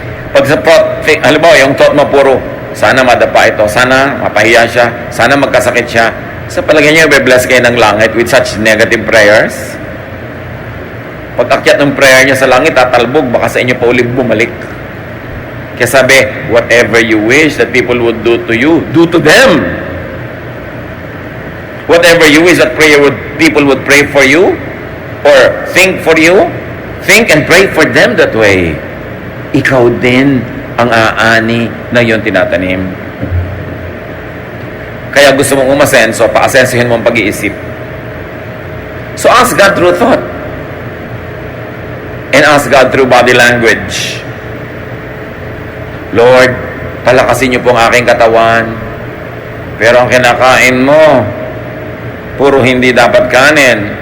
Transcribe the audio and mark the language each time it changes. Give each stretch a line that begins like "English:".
Filipino: Pag sa thought, halimbawa, yung thought mo puro, sana madapa ito, sana mapahiya siya, sana magkasakit siya. Sa palagay niyo, be-bless kayo ng langit
English: with such negative prayers?
Filipino: Pag akyat ng prayer niya sa langit, tatalbog, baka sa inyo pa ulit bumalik. Kaya sabi,
English: whatever you wish that people would do to you, do to them. Whatever you wish that people would pray for you, or think for you, think and pray for them that way.
Filipino: Ikaw din ang aani na yun tinatanim. Kaya gusto mong umasenso, paasensuhin mo ang pag-iisip.
English: So ask God through thought. And ask God through body language.
Filipino: Lord, palakasin niyo po ang aking katawan. Pero ang kinakain mo, puro hindi dapat kanin.